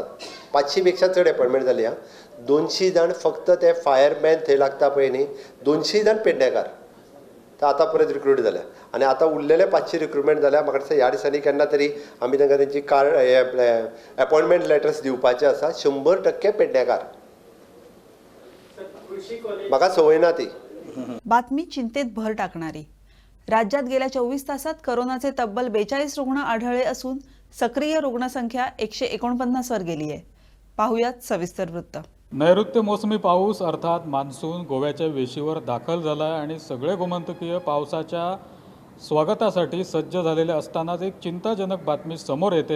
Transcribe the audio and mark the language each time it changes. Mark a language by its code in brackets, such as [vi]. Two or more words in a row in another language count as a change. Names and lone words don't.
[kok] 500 पेक्षा चड अपॉयंटमेंट जाली. 200 जाण फक्त ते फायरमॅन थंय लागता पळय न्ही, 200 जाण पेडणेकार. तर आतां परत रिक्रूट जाल्या आनी आतां उरलेले 500 रिक्रुटमेंट जाल्या. म्हाका दिसता ह्या दिसांनी केन्ना तरी आमी तांकां तेंची [en] appointment letters [kok] दिवपाचे आसा. 100% पेडणेकार. म्हाका संवय ना ती. [mr] बातमी चिंतेत भर टाकणारी. राज्यात गेल्या 24 तासात करोनाचे तब्बल 42 रुग्ण आढळले असून सक्रिय रुग्णसंख्या 149 वर गेली आहे. पाहुयात सविस्तर वृत्त. नैऋत्य मोसमी पाऊस अर्थात मान्सून गोव्याच्या वेशीवर दाखल झाला आणि सगळे गोमंतकीय पावसाच्या स्वागतासाठी सज्ज झालेले असतानाच एक चिंताजनक बातमी समोर येते.